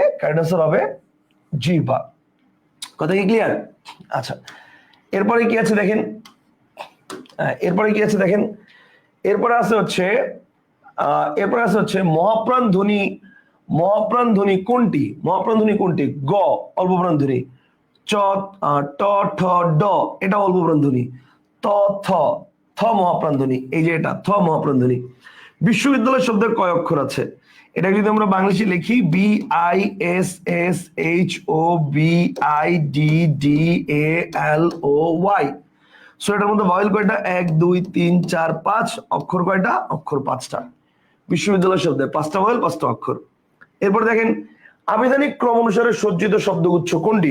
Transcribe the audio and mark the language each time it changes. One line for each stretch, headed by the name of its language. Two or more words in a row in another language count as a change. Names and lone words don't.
English: correct answer
Bangla: হবে জিহ্বা। কথা কি ক্লিয়ার? আচ্ছা, এরপরে কি আছে দেখেন, এরপরে কি আছে দেখেন, এরপরে আছে হচ্ছে মহাপ্রাণ ধ্বনি। মহাপ্রাণ ধ্বনি কোনটি? মহাপ্রাণ ধ্বনি কোনটি? গ অল্পপ্রাণ ধ্বনি, চ, ট, ঠ, ড এটা অল্পপ্রাণ ধ্বনি, ত, থ, থ মহাপ্রাণ ধ্বনি, এই যে এটা থ মহাপ্রাণ ধ্বনি। বিশ্ববিদ্যালয় শব্দের কয় অক্ষর আছে? এটা যদি আমরা বাংলাদেশে লিখি, BISSHOBIDDALOY, সো এটার মধ্যে ভাওয়েল কয়টা? 1 2 3 4 5, অক্ষর কয়টা? অক্ষর 5টা। বিশ্ববিদ্যালয় শব্দে 5টা ভাওয়েল, 5টা অক্ষর। এরপর দেখেন, আবিধানিক ক্রম অনুসারে সজ্জিত শব্দগুচ্ছ কোনটি?